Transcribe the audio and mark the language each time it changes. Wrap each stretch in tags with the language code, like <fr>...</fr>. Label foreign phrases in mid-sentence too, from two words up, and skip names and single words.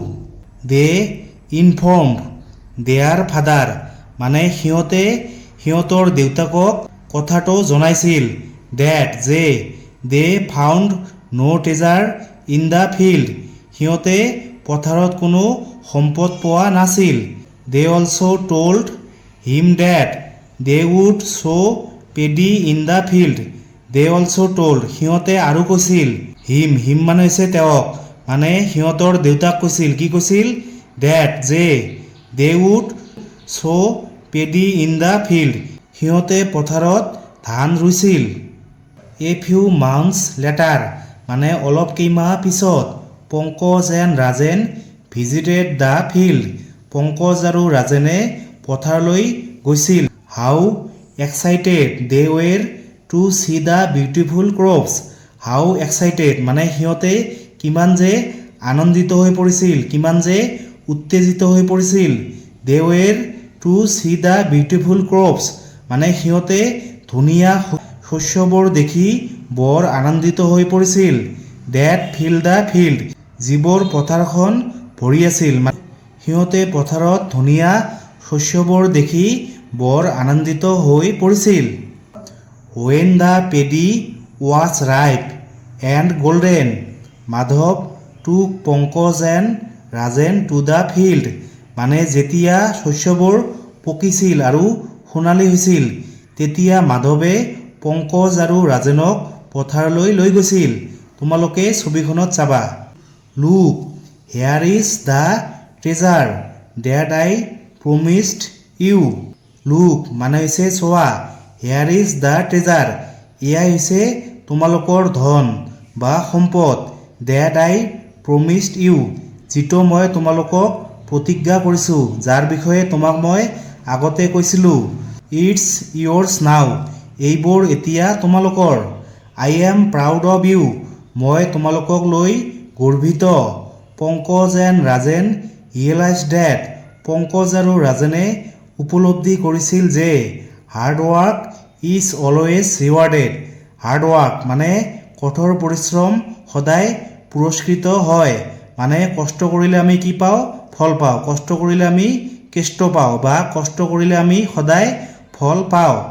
<en>they informed their father,</en> <as>মানে সিহঁতে সিহঁতৰ দেউতাকক কথাটো জনাইছিল।</as> <en>that, that they found no treasure in the field,</en> <as>সিহঁতে পথাৰত কোনো সম্পদ পোৱা নাছিল।</as> <en>They also told him that they would sow paddy in the field. They also told</en> <as>সিহঁতে আৰু কৈছিল him মানে হৈছে তেওঁক মানে সিহঁতৰ দেউতাক কৈছিল কি কৈছিল that যে</as> <en>they would sow paddy in the field</en> <as>সিহঁতে পথাৰত ধান ৰুইছিল।</as> <en>A few months later</en> <as>মানে অলপ কেইমাহ পিছত</as> <en>পংকজ and ৰাজেন visited the field</en> <as>পংকজ আৰু ৰাজেনে পথাৰলৈ গৈছিল।</as> <en>How excited they were to see the beautiful crops. How excited</en> <as>মানে সিহঁতে কিমান যে আনন্দিত হৈ পৰিছিল কিমান যে উত্তেজিত হৈ পৰিছিল।</as> <en>They were to see the beautiful crops</en> <as>মানে সিহঁতে ধুনীয়া শস্যবোৰ দেখি বৰ আনন্দিত হৈ পৰিছিল।</as> <en>That filled the field</en> <as>যিবোৰ পথাৰখন ভৰি আছিল সিহঁতে পথাৰত ধুনীয়া শস্যবোৰ দেখি বৰ আনন্দিত হৈ পৰিছিল।</as> <en>When the paddy was ripe and golden, Madhav took Pankaj and Rajan to the field</en> <as>মানে যেতিয়া শস্যবোৰ পকিছিল আৰু সোণালী হৈছিল তেতিয়া মাধৱে পংকজ আৰু ৰাজেনক পথাৰলৈ লৈ গৈছিল। তোমালোকে ছবিখনত চাবা।</as> <en>Look, here is the treasure that I promised you.</en> <as>Look মানে হৈছে চোৱা</as> <en>here is the treasure</en> <as>এয়াই হৈছে তোমালোকৰ ধন বা সম্পদ</as> <en>that I promised you</en> <as>যিটো মই তোমালোকক প্ৰতিজ্ঞা কৰিছোঁ যাৰ বিষয়ে তোমাক মই আগতে কৈছিলোঁ।</as> <en>It's yours now</en> <as>এইবোৰ এতিয়া তোমালোকৰ।</as> <en>I am proud of you</en> <as>মই তোমালোকক লৈ গৰ্বিত।</as> <en>পংকজ and ৰাজেন realized that</en> <as>পংকজ আৰু ৰাজেনে উপলব্ধি কৰিছিল যে</as> <en>hard work is always rewarded. hard work</en> <as>মানে কঠোৰ পৰিশ্ৰম সদায় পুৰস্কৃত হয় মানে কষ্ট কৰিলে আমি কি পাওঁ ফল পাওঁ কষ্ট কৰিলে আমি কেষ্ট পাওঁ বা কষ্ট কৰিলে আমি সদায় ফল পাওঁ।</as>